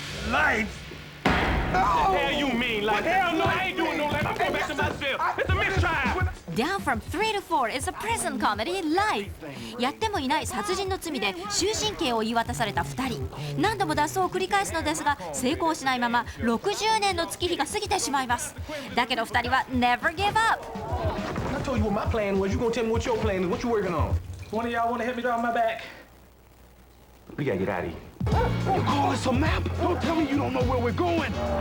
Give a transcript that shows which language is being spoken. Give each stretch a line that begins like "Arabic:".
English: Life? What the hell you mean? Like, hell no, I ain't doing no life. I'm going back to myself. It's a mistrial. Down from 3 to 4 is a prison comedy Life。
Japanese: やってもいない殺人の罪で終身刑を言い渡された2人。何度も脱走を繰り返すのですが成功しないまま60年の月日が過ぎてしまいます。だけど2人は
English: never give up。 I told you what my plan was. You gonna tell me what your plan is? What you working on? One of y'all wanna help me drive my back? We gotta get out of here. You call this a map? Don't tell me you don't know where we're going.